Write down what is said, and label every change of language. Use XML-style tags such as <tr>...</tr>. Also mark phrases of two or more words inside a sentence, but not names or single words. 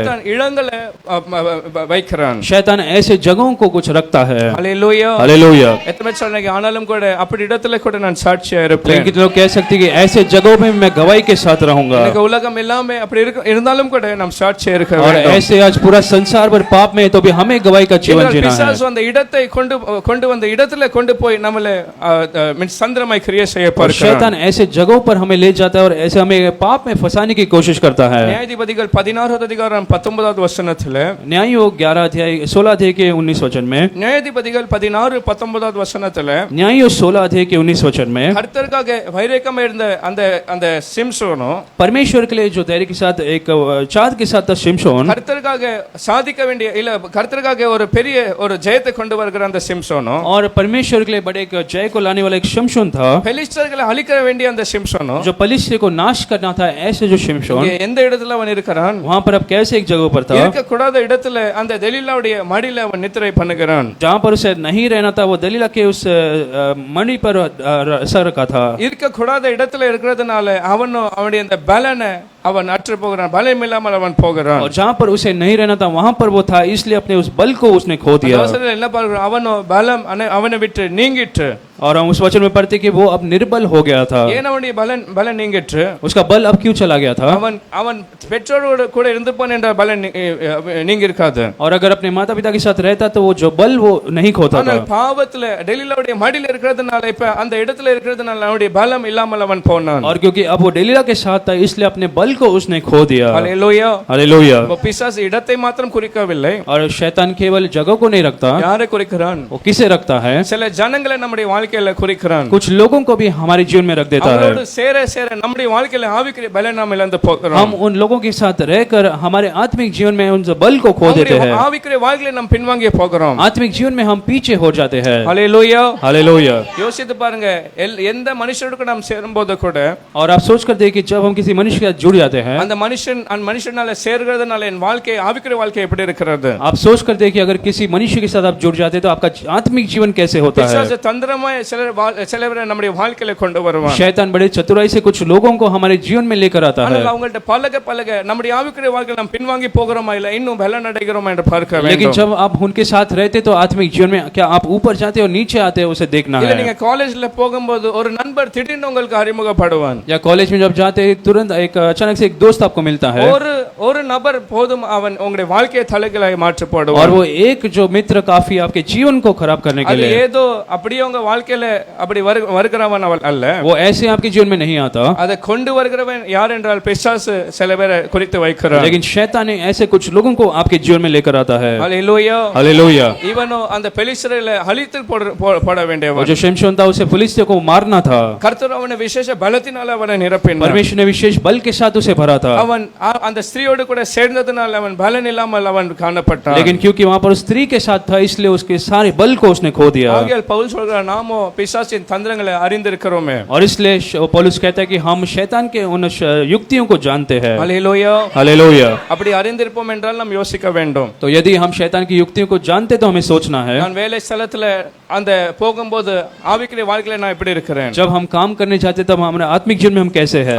<ta>சாத்தான் இடங்களை வைக்கிறான்.</ta> <hi>शैतान ऐसे जगहों को कुछ रखता है।</hi> <ta>ஹல்லேலூயா.</ta> <hi>हालेलुया।</hi> <ta>எத்தனை சொல்றீங்க? ஆனாலும் கூட அப்படி இடத்துல கூட நான் சாட்சியா</ta> <hi>लेकिन</hi> <ta>இருப்பேன்.</ta> <hi>कितने लोग कह सकते हैं कि ऐसे जगहों में मैं गवाही के साथ रहूंगा,</hi> <ta>எனக்கு உலகம் எல்லாமே அப்படி இருந்தாலும் கூட நாம் சாட்சியா இருக்க</ta> <hi>और</hi> <ta>வேண்டும்.</ta> <hi>ऐसे आज पूरा संसार भर पाप में है तो भी हमें गवाही का जीवन जीना है।</hi> <ta>பிசாசு அந்த இடத்தை கொண்டு வந்த இடத்துல கொண்டு போய் நம்மளை சந்திரமாய் கிரியை செய்ய</ta> <hi>और</hi> <ta>பார்க்கிறான்.</ta> <hi>शैतान ऐसे जगहों पर हमें ले जाता है और ऐसे जैसे हमें पाप में फंसाने की कोशिश करता है।</hi> <ta>நியாயாதிபதிகள் 16வது அதிகாரம் 19வது வசனத்துல</ta> <hi>न्यायियों 11 अध्याय 16 अध्याय के 19 वचन में,</hi> <ta>நியாயாதிபதிகள் 16 19வது வசனத்துல</ta> <hi>न्यायियों 16 अध्याय के 19 वचन में,</hi> <ta>கர்த்தருக்காக வைரக்கமா இருந்த அந்த அந்த சிம்சோனும்</ta> <hi>परमेश्वर के लिए जो धैर्य के साथ एक चाँद के साथ था शिमशोन,</hi> <ta>கர்த்தருக்காக சாதிக்க வேண்டிய இல்ல கர்த்தருக்காக ஒரு பெரிய ஒரு ஜெயத்தை கொண்டு வருகிற அந்த சிம்சோனும்</ta> <hi>और परमेश्वर के लिए बड़े एक जय को लाने वाला एक शिमशोन था,</hi> <ta>பெலிஸ்தர்களை அழிக்க வேண்டிய அந்த சிம்சோனும்</ta> <hi>जो पलिश्तिय को नाश करना था ऐसे जो शिमशोन,</hi> <ta>இங்க எந்த இடத்துல அவன் இருக்கிறான்?</ta> <hi>वहां पर अब कैसे एक जगह पर था</hi> <ta>இருக்க கூடாத இடத்துல அந்த தெலீலாவுடைய மடியில அவன் நித்திரை பண்ணுகிறான்.</ta> <hi>जहां पर उसे नहीं रहना था, वो दलीला के उस मणि पर सर रखा था।</hi> <ta>இருக்க கூடாத இடத்துல இருக்கிறதுனால அவனும் அவனுடைய அந்த பலனை அவன் அற்று போகிறான், பலம் இல்லாமல் அவன் போகிறான்.</ta> <hi>और जहां पर उसे नहीं रहना था वहां पर वो था, इसलिए अपने उस बल को उसने खो दिया।</hi> <ta>அவசரத்துல என்ன பார்க்கிறோம்? அவனும் பலம் அவனை விட்டு நீங்கிட்டு,</ta> <hi>और हम उस वचन में पढ़ते कि वो अब निर्बल हो गया था।</hi> <ta>ஏன் அவனுடைய பலம் நீங்கிட்டு?</ta> <hi>उसका बल अब क्यों चला गया था?</hi> <ta>அவன் பெற்றோரோடு கூட இருந்துப்பான் என்ற பலம் நீங்கி இருக்காது।</ta> <hi>और अगर अपने माता पिता के साथ रहता तो वो जो बल वो नहीं खोता था।</hi> <ta>ஆனால் பாவத்துல டெலீலாவுடைய மடியில இருக்கிறதுனால இப்ப அந்த இடத்துல இருக்கிறதுனால அவனுடைய பலம் இல்லாமல் அவன் போனான்।</ta> <hi>और क्योंकि अब वो डेलीला के साथ था, इसलिए अपने बल को उसने खो दिया। हालेलुया, हालेलुया।</hi> <ta>वो பிசாசு இடத்தை மாத்திரம் குறிக்கவில்லை,</ta> <hi>और शैतान केवल जगह को नहीं रखता,</hi> <ta>யாரை குறிக்கிறான்?</ta> <hi>वो किसे रखता है?</hi> <ta>சில ஜனங்களை நம்முடைய வாழ்க்கையில குறிக்கிறான்।</ta> <hi>कुछ लोगों को भी हमारे जीवन में रख देता है।</hi> <ta>அவரோடு சேர சேர நம்முடைய வாழ்க்கையில ஆவிக்குரிய பலனை நாம் இழந்து போகிறோம்।</ta> <hi>हम उन लोगों के साथ रहकर हमारे आत्मिक जीवन में उन बल को खो देते हैं।</hi> <ta>ஆவிக்குரிய வாழ்க்கையில நாம் பின்வாங்கி போகிறோம்।</ta> <hi>आत्मिक जीवन में हम पीछे हो जाते हैं। हालेलुया, हालेलुया।</hi> <ta>யோசித்து பாருங்க, எந்த மனுஷரோடு நாம் சேரும்போது கூட</ta> <hi>और आप सोच कर देखिए, जब हम किसी मनुष्य के साथ जुड़ जाते हैं,</hi> <ta>அந்த மனுஷனால சேர்கிறதுனால என் வாழ்க்கை ஆவிக்குரிய வாழ்க்கை எப்படி இருக்கிறது?</ta> <hi>आप सोच कर देखिए, अगर किसी मनुष्य के साथ आप जुड़ जाते हैं तो आपका आत्मिक जीवन कैसे होता है?</hi> <ta>பிசாசு தந்திரமாய் சிலரை நம்முடைய வாழ்க்கையில கொண்டு வருவான்।</ta> <hi>शैतान बड़े चतुराई से कुछ लोगों को हमारे जीवन में लेकर आता है,</hi> <ta>ஆனால் அவங்கள்ட்ட பழக நம்முடைய ஆவிக்குரிய வாழ்க்கையில நாம் பின்வாங்கி போகிறோமா இல்ல இன்னும் பலன் அடைகிறோமா என்று பார்க்க வேண்டும்।</ta> <hi>लेकिन जब आप उनके साथ रहते तो आत्मिक जीवन में क्या आप ऊपर जाते हो नीचे आते हो, उसे देखना</hi> <ta>இல்ல</ta> <hi>है।</hi> <ta>நீங்க காலேஜ்ல போகும்போது ஒரு நண்பர் திடீர்னு உங்களுக்கு அறிமுகப்படுவான்।</ta> <hi>या कॉलेज में जब जाते हैं तुरंत एक अचानक से एक दोस्त आपको मिलता है,</hi> <ta>ஒரு நபர் போதும் அவன் உங்களுடைய வாழ்க்கையை தலைகீழாய் மாற்றி போடுவான்।</ta> <hi>और वो एक जो मित्र काफी आपके जीवन को खराब करने के</hi> <ta>அது</ta> <hi>लिए,</hi> <ta>ஏதோ அப்படியே உங்க வாழ்க்கையில அப்படி வருகிறவன் அவள் அல்ல,</ta> <hi>वो ऐसे आपके जीवन में नहीं आता।</hi> <ta>அதை கொண்டு வருகிறவன் யார் என்றால் பிசாசு சில பேரை குறித்து வைக்கிறான்।</ta> <hi>लेकिन शैतान ऐसे कुछ लोगों को आपके जीवन में लेकर आता है। हालेलुया, हालेलुया।</hi> <ta>இவனோ அந்த பெலிஸ்தரை அழித்து போட வேண்டியவன்।</ta> <hi>जो शिमशोन था उसे फिलिस्तियों को मारना था,</hi> <ta>கர்த்தர் அவனை விசேஷ பலத்தினால அவனை நிரப்பினார்।</ta> <hi>परमेश्वर ने विशेष बल के साथ उसे भरा था।</hi> <ta>அவன் அந்த ஸ்திரீயோடு கூட சேர்ந்ததனால அவன் பலன் இல்லாமல் அவன் காணப்பட்டான்।</ta> <hi>लेकिन क्योंकि वहां पर स्त्री के साथ था, इसलिए उसके सारे बल को उसने खो दिया।</hi> <ta>ஆகையால் பவுல் சொல்றார், நாமோ பிசாசின் தந்திரங்களை அறிந்திருக்கிறோமே।</ta> <hi>और इसलिए पौलुस कहता है कि हम शैतान के उन युक्तियों को जानते हैं। हालेलुया, हालेलुया।</hi> <ta>அப்படி அறிந்திருப்போம் என்றால் நாம் யோசிக்க வேண்டும்।</ta> <hi>तो यदि हम शैतान की युक्तियों को जानते तो हमें सोचना है,</hi> <ta>நான் வேலை ஸ்தலத்துல அந்த போகும்போது ஆவிக்குரிய வாழ்க்கையில நான் எப்படி இருக்கிறேன்?</ta> <hi>जब हम काम करने जाते तब हमारे आत्मिक जीवन में हम कैसे हैं?</hi>